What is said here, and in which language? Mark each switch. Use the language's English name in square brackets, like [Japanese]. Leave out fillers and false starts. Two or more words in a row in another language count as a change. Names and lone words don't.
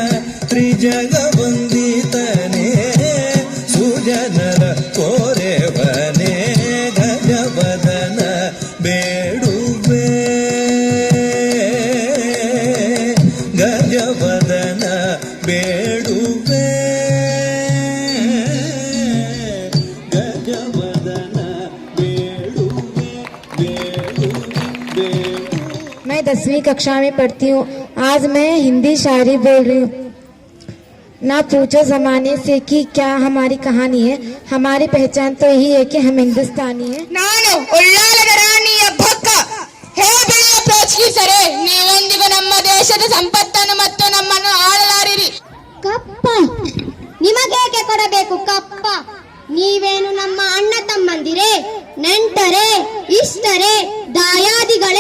[Kannada] ತ್ರಿಜಗವಂದಿತನೇ ಸುಜನರ ಕೋರೆವನೇ ಗಜವದನ ಬೇಡುವೆ ಗಜವದನ ಬೇಡುವೆ ಗಜವದನ ಬೇಡುವೆ ಬೇಡುವೆ [Hindi] मैं 10वीं कक्षा में पढ़ती हूँ। आज मैं हिंदी शायरी बोल रही हूँ। ना पूछो जमाने से कि क्या हमारी कहानी है, हमारी पहचान तो यही है कि हम हिंदुस्तानी हैं। [Kannada] ನಾನು ಉಳ್ಳಾಲದ ರಾಣಿಯ ಭಕ್ಕ ಹೇ ಬೆಳೆಯ ಪ್ರೋತ್ಸಾಹಿಸರೆ ನೀವೆಂದಿಗೂ ನಮ್ಮ ದೇಶದ ಸಂಪತ್ತನ್ನು ಮತ್ತು ನಮ್ಮನ್ನು ಆಳಲಾರಿರಿ. ಕಪ್ಪ ನಿಮಗೇಕೆ ಕೊಡಬೇಕು ಕಪ್ಪ? ನೀವೇನು ನಮ್ಮ ಅಣ್ಣ ತಮ್ಮಂದಿರೇ, ನೆಂಟರೇ, ಇಷ್ಟರೇ, ದಾಯಾದಿಗಳೇ?